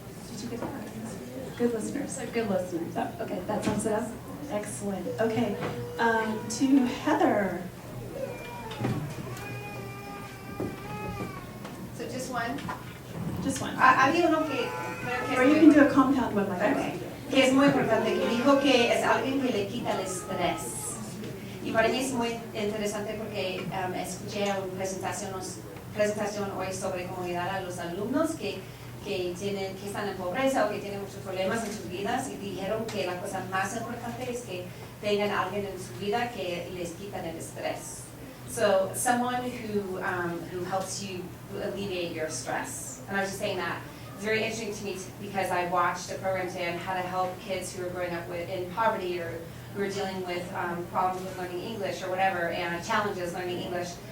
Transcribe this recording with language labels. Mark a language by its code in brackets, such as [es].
[en] Did you get that? Good listeners. So good listeners. Oh, okay, that sums it up. Excellent. Okay, to Heather. So just one. Just one. [es] Había uno que creo que [en] Or [es] es [en] you [es] muy [en] can do a compound one like that. Okay. [es] Que es muy importante, que dijo que es alguien que le quita el estrés. Y para mí es muy interesante porque escuché una presentación hoy sobre comunidad a los alumnos que están en pobreza o que tienen muchos problemas en sus vidas y dijeron que la cosa más importante es que tengan a alguien en su vida que les quita el estrés. [en] So someone who helps you alleviate your stress. And I was just saying that. It's very interesting to me because I watched a program today on how to help kids who are growing up in poverty or who are dealing with problems with learning English or whatever, and challenges learning English.